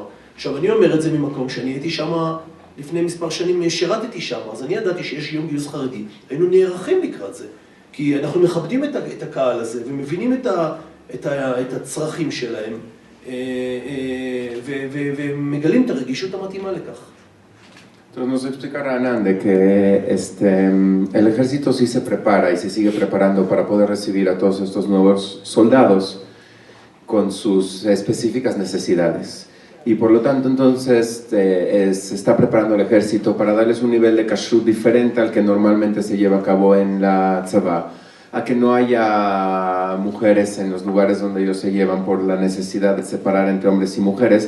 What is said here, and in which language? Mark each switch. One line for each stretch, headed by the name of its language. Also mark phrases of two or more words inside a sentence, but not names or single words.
Hebrew: עכשיו, אני אומר את זה ממקום שאני הייתי שם לפני מספר שנים, שירתתי שם, אז אני ידעתי שיש יום גיוס חרדי, היינו נערכים לקראת זה, כי אנחנו מכבדים את הקהל הזה, ומבינים את הצרכים שלהם, ומגלים את הרגישות המתאימה לכך.
Spanish: Entonces nos explica Ra'anan de que el ejército sí se prepara y se sigue preparando para poder recibir a todos estos nuevos soldados con sus específicas necesidades. Y por lo tanto entonces se está preparando el ejército para darles un nivel de kashrut diferente al que normalmente se lleva a cabo en la tzavá, a que no haya mujeres en los lugares donde ellos se llevan por la necesidad de separar entre hombres y mujeres.